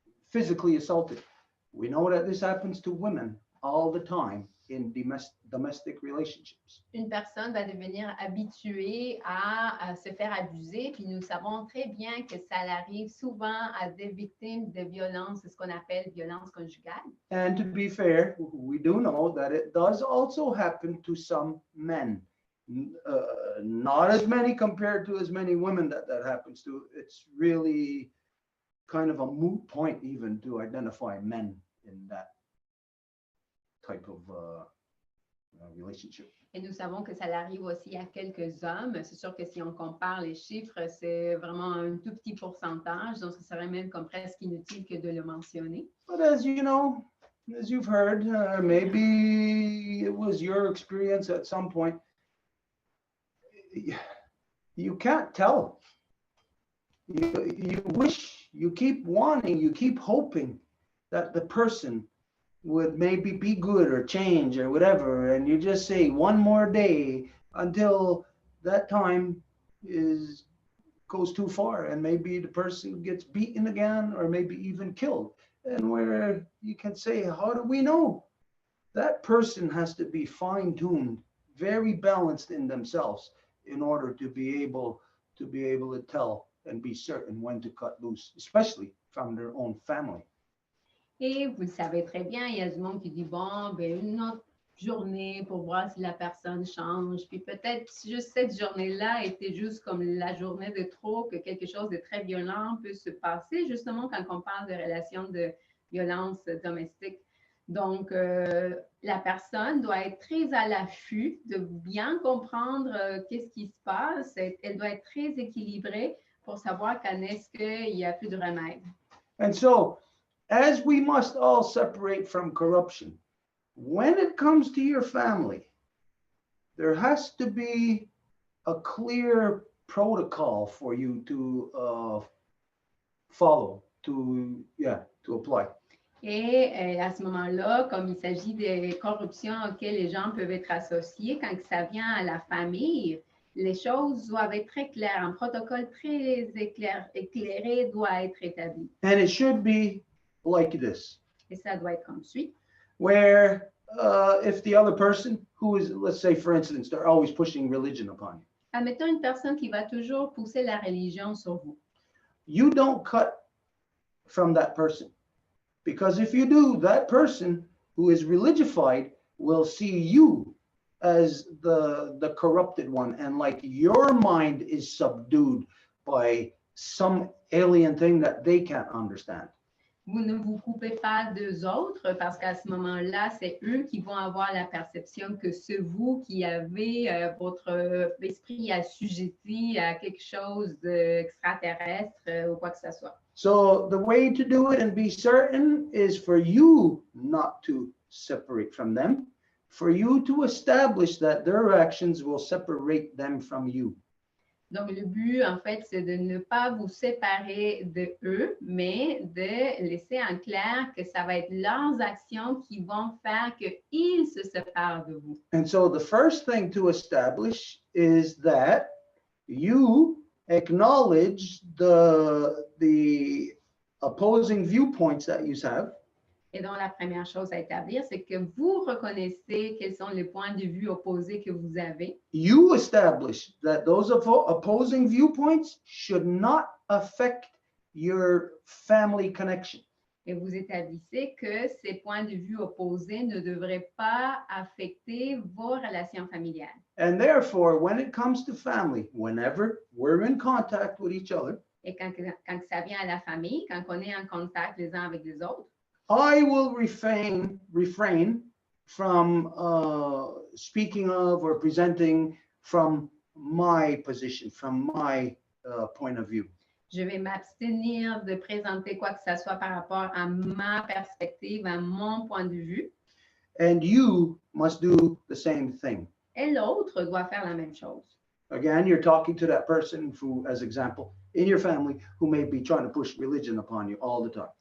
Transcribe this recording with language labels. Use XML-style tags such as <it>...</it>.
<en>physically assaulted. We know that this happens to women all the time in domestic relationships.</en> <fr>Une personne va devenir habituée à se faire abuser, puis nous savons très bien que ça arrive souvent à des victimes de violences, ce qu'on appelle violence conjugale.</fr> <en>And to be fair, we do know that it does also happen to some men. Not as many compared to as many women that happens to. It's really kind of a moot point even to identify men in that type of relationship.</en> <fr>Et nous savons que ça arrive aussi à quelques hommes. C'est sûr que si on compare les chiffres, c'est vraiment un tout petit pourcentage, donc ce serait même comme presque inutile que de le mentionner.</fr> <en>But as you know, as you've heard, maybe it was your experience at some point, you can't tell. You wish, you keep wanting, you keep hoping that the person would maybe be good or change or whatever, and you just say one more day until that time goes too far, and maybe the person gets beaten again or maybe even killed. And where you can say, how do we know? That person has to be fine-tuned, very balanced in themselves in order to be able to tell and be certain when to cut loose, especially from their own family.</en> <fr>Et vous le savez très bien, il y a du monde qui dit, bon, ben, une autre journée pour voir si la personne change. Puis peut-être juste cette journée-là était juste comme la journée de trop, que quelque chose de très violent peut se passer, justement quand on parle de relations de violence domestique. Donc, la personne doit être très à l'affût de bien comprendre qu'est-ce qui se passe. Elle doit être très équilibrée pour savoir quand est-ce qu'il n'y a plus de remède.</fr> <en>And so, as we must all separate from corruption, when it comes to your family, there has to be a clear protocol for you to follow, to apply.</en> <fr>Et à ce moment-là, comme il s'agit des corruptions auxquelles les gens peuvent être associés, quand ça vient à la famille, les choses doivent être très claires. Un protocole très éclairé doit être établi.</fr> <en>And it should be like this.</en> <fr>Et ça doit être comme suit.</fr> <en>Where if the other person who is, let's say, for instance, they're always pushing religion upon you.</en> <fr>Admettons une personne qui va toujours pousser la religion sur vous.</fr> <en>You don't cut from that person. Because if you do, that person who is religified will see you as the corrupted one, and like your mind is subdued by some alien thing that they can't understand.</en> <fr>Vous ne vous coupez pas d'eux autres parce qu'à ce moment-là, c'est eux qui vont avoir la perception que c'est vous qui avez votre esprit assujetti à quelque chose d'extraterrestre ou quoi que ce soit.</fr> <en>So the way to do it and be certain is for you not to separate from them, for you to establish that their actions will separate them from you.</en> <fr>Donc, le but, en fait, c'est de ne pas vous séparer de eux, mais de laisser en clair que ça va être leurs actions qui vont faire qu'ils se séparent de vous.</fr> <en>And so the first thing to establish is that you acknowledge the opposing viewpoints that you have.</en> <fr>Et donc, la première chose à établir, c'est que vous reconnaissez quels sont les points de vue opposés que vous avez.</fr> <en>You establish that those opposing viewpoints should not affect your family connection.</en> <fr>Et vous établissez que ces points de vue opposés ne devraient pas affecter vos relations familiales.</fr> <en>And therefore, when it comes to family, whenever we're in contact with each other,</en> <fr>Et quand ça vient à la famille, quand on est en contact les uns avec les autres,</fr> <en>I will refrain from speaking of or presenting from my position, from my point of view.</en> <fr>je vais m'abstenir de présenter quoi que ce soit par rapport à ma perspective, à mon point de vue.</fr> <en>And you must do the same thing.</en> <fr>Et l'autre doit faire la même chose.</fr> <en>Again, you're talking to that person who, as example, in your family, who may be trying to push religion upon you all the time.</en>